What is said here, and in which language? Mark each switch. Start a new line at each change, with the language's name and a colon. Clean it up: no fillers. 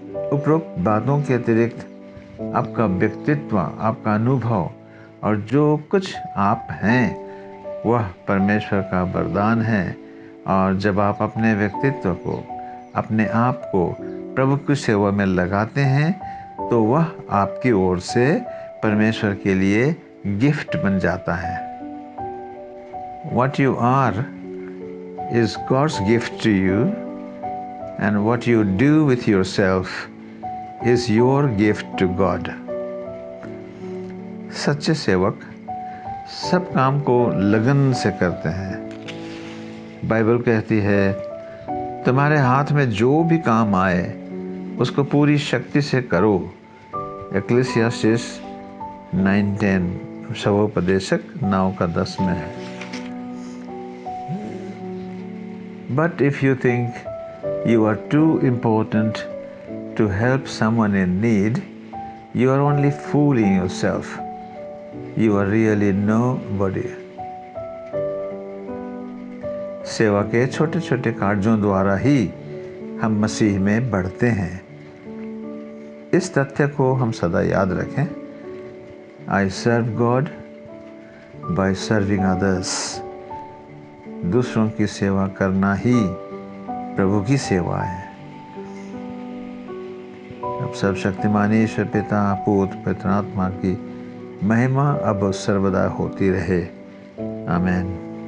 Hindi: उपरोक्त बातों के अतिरिक्त आपका व्यक्तित्व, आपका अनुभव और जो कुछ आप हैं वह परमेश्वर का वरदान है। और जब आप अपने व्यक्तित्व को, अपने आप को प्रभु की सेवा में लगाते हैं तो वह आपकी ओर से परमेश्वर के लिए गिफ्ट बन जाता है।
English: What you are is God's gift to you, and what you do with yourself is your gift to God.
Hindi: सच्चे सेवक सब काम को लगन से करते हैं। बाइबल कहती है, तुम्हारे हाथ में जो भी काम आए उसको पूरी शक्ति से करो। एक्लेसियास्टिस 9:10 शवोपदेशक 9:10 में है।
English: But if you think you are too important to help someone in need, you are only fooling yourself. You are really nobody.
Hindi: सेवा के छोटे छोटे कार्यों द्वारा ही हम मसीह में बढ़ते हैं। इस तथ्य को हम सदा याद रखें।
English: I serve God by serving others.
Hindi: दूसरों की सेवा करना ही प्रभु की सेवा है। अब सर्वशक्तिमान ईश्वर पिता, पुत्र, पवित्र आत्मा की महिमा अब सर्वदा होती रहे। आमीन।